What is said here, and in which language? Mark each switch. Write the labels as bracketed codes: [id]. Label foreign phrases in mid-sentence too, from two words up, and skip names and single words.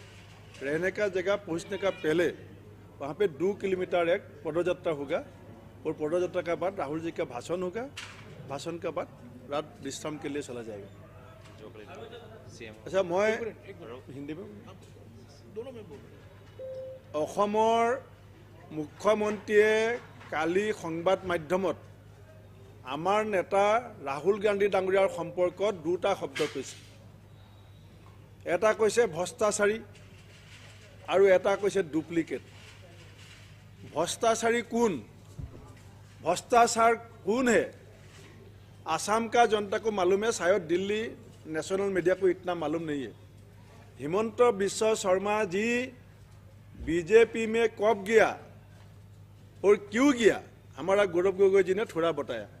[hi] रहने का जगह पहुँचने का पहले वहाँ पे 2 किलोमीटर एक पदयात्रा होगा और पदयात्रा के बाद राहुल जी का भाषण होगा। भाषण के बाद रात विश्राम के लिए चला जाएगा। अच्छा, मैं हिंदी में दोनों में [as] অসমৰ মুখ্যমন্ত্ৰীয়ে কালি সংবাদ মাধ্যমত আমাৰ নেতা ৰাহুল গান্ধী ডাঙৰীয়াৰ সম্পৰ্কত 2টা শব্দ কৈছে। এটা কৈছে ভ্ৰষ্টাচাৰী আৰু এটা কৈছে ডুপ্লিকেট। [hi] भ्रष्टाचारी कौन, भ्रष्टाचार कौन है, आसाम का जनता को मालूम है। शायद दिल्ली नेशनल मीडिया को इतना मालूम नहीं है। हिमंत बिश्व शर्मा जी बीजेपी में कब गया और क्यों गया, हमारा गौरव गोगोई जी ने थोड़ा बताया।